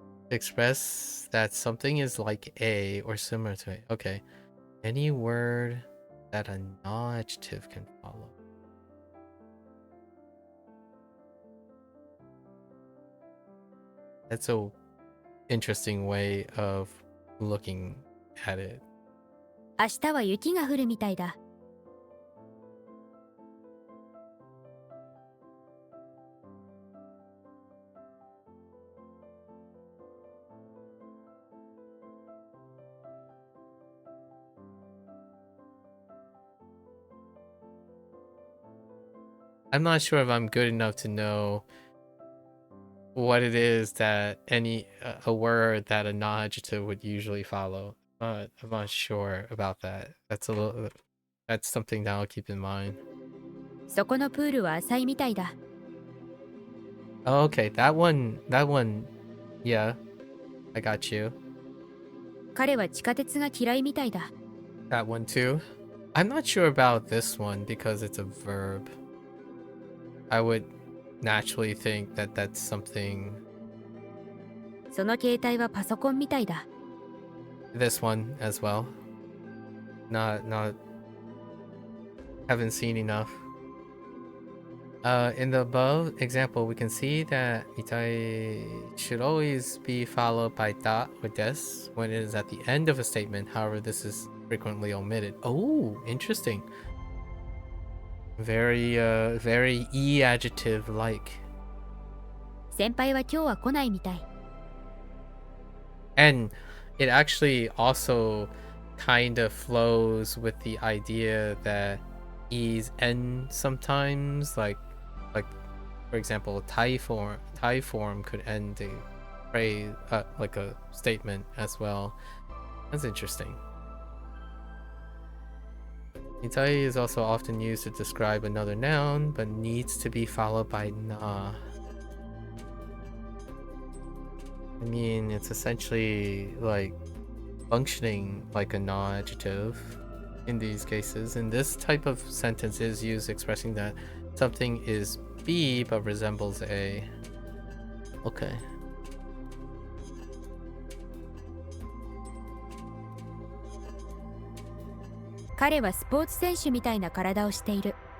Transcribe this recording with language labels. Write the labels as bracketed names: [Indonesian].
[English] Express that something is like a or similar to a. Okay. Any word that a na adjective can follow. That's a interesting way of looking at it. [Japanese] 明日は雪が降るみたいだ。 [English] I'm not sure if I'm good enough to know what it is that a word that a non-adjective would usually follow. I'm not sure about that. That's something that I'll keep in mind. [Japanese] そこのプールは浅いみたいだ。 [English] Oh, okay, that one, yeah, I got you. [Japanese] 彼は地下鉄が嫌いみたいだ。 [English] That one too. I'm not sure about this one because it's a verb. I would naturally think that that's something. [Japanese] その携帯はパソコンみたいだ。 [English] This one as well. Not haven't seen enough. In the above example, we can see that mitai should always be followed by da or des when it is at the end of a statement. However, this is frequently omitted. Oh, interesting. Very e adjective like. [Japanese] 先輩は今日は来ないみたい。 [English] And it actually also kind of flows with the idea that e's end sometimes, like for example, Thai form could end a phrase, like a statement as well. That's interesting. Mitai is also often used to describe another noun, but needs to be followed by na. I mean, it's essentially like functioning like a na adjective in these cases. And this type of sentence is used expressing that something is B but resembles A. Okay. [Japanese] "彼はスポーツ選手みたいな体をしている."